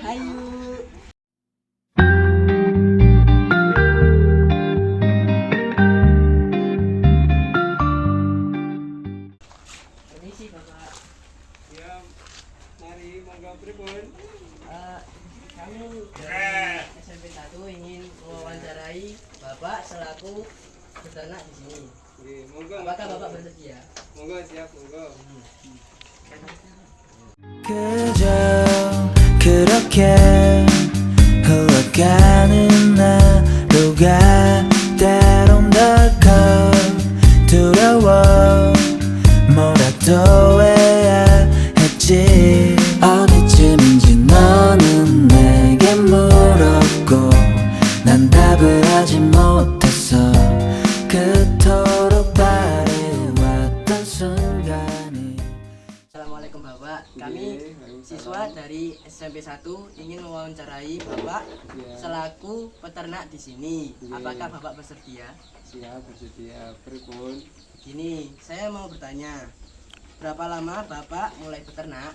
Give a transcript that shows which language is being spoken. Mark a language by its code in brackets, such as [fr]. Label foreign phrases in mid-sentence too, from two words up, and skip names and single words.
[id] Hayu. Permisi Bapak. [jv] Ya, mari monggo pripun? [id] Kami dari SMP 1 ingin mewawancarai Bapak selaku peternak di sini. [jv] Nggih, monggo. [id] Apakah Bapak bersedia? [jv] Monggo siap, monggo. [ko] 그저 그렇게 흘러가는 하루가 때론 덜컥 두려워 뭐라도 해야 했지 어디쯤인지 너는 내게 물었고 난 답을 하지 못했어 그토록 바래왔던 순간이 [id] Assalamualaikum Bapak. Kami siswa dari SMP 1 ingin mewawancarai Bapak Ya. selaku peternak di sini. Iya. Apakah Bapak bersedia? Siap, bersedia. Pripun? Begini, saya mau bertanya. Berapa lama Bapak mulai peternak?